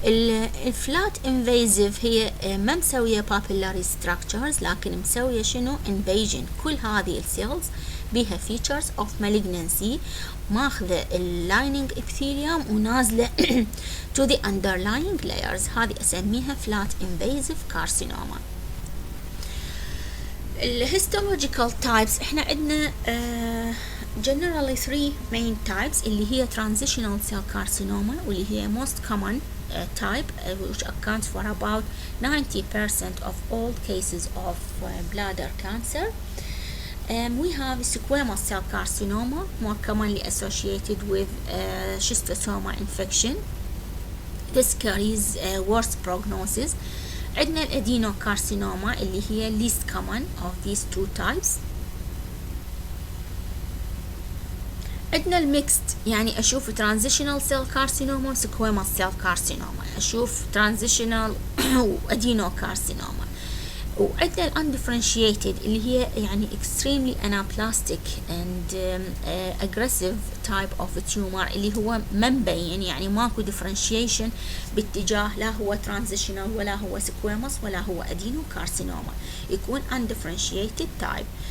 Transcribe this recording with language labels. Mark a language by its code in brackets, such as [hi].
[ar] الفلات invasive هي ما مسوية [en] papillary structures [ar] لكن مسوية شنو invasion كل هذه السيلز بها [en] features of malignancy [ar] ماخذة اللايننج epithelium ونازلة [en] to the underlying layers [ar] هذه أسميها [en] flat invasive carcinoma. histological types [ar] احنا عندنا [en] generally three main types [ar] اللي هي [en] transitional cell carcinoma [ar] واللي هي [en] most common type which accounts for about 90% of all cases of bladder cancer. We have squamous cell carcinoma more commonly associated with schistosoma infection. This carries worse prognosis. [ar] عندنا الادينوكارسينوما اللي هي [en] least common of these two types. [ar] عندنا الميكست يعني أشوف [en] transitional cell carcinoma و squamous cell carcinoma [ar] أشوف [en] transitional و adenocarcinoma. [ar] وعندنا undifferentiated اللي هي يعني [en] extremely anaplastic and aggressive type of tumor [ar] اللي هو ما مبين يعني ماكو differentiation باتجاه لا هو transitional ولا هو squamous ولا هو adenocarcinoma يكون [en] undifferentiated type.